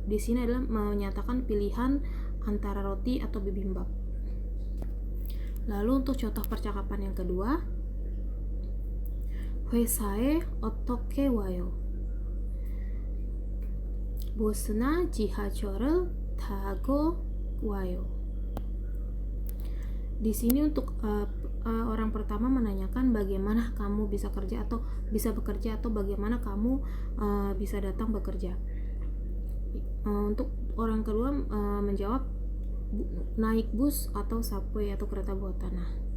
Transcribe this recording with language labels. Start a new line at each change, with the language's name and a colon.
Indonesian: Di sini adalah menyatakan pilihan antara roti atau bibimbap. Lalu untuk contoh percakapan yang kedua,
Korean: 회사에 어떻게 와요? 버스나 지하철을 타고 와요.
Indonesian: Di sini untuk orang pertama menanyakan bagaimana kamu bisa kerja atau bisa bekerja, atau bagaimana kamu bisa datang bekerja. Untuk orang kedua menjawab naik bus atau subway atau kereta bawah tanah.